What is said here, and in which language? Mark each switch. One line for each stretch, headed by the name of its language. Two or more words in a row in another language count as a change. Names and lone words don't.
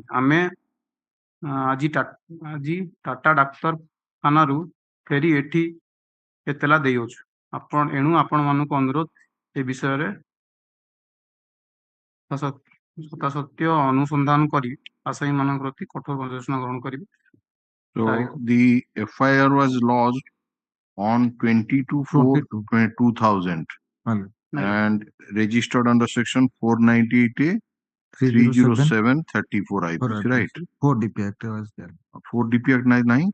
Odia: ଆମେ ଆଜି ଟାଟା ଡାକ୍ତରଖାନାରୁ ଫେରି ଏଠି ଏତଲା ଦେଇଅଛୁ। ଏଣୁ ଆପଣମାନଙ୍କୁ ଅନୁରୋଧ ଏ ବିଷୟରେ ସତ୍ୟାସତ୍ୟ ଅନୁସନ୍ଧାନ କରି ଆସାମୀମାନଙ୍କ ପ୍ରତି କଠୋର କାର୍ଯ୍ୟାନୁଷ୍ଠାନ ଗ୍ରହଣ କରିବେ।
English: So the FIR was lodged on 22/4/2000 and registered under section 498A 307/34 IPC, right? 4 DP Act was there. 4 DP Act 9?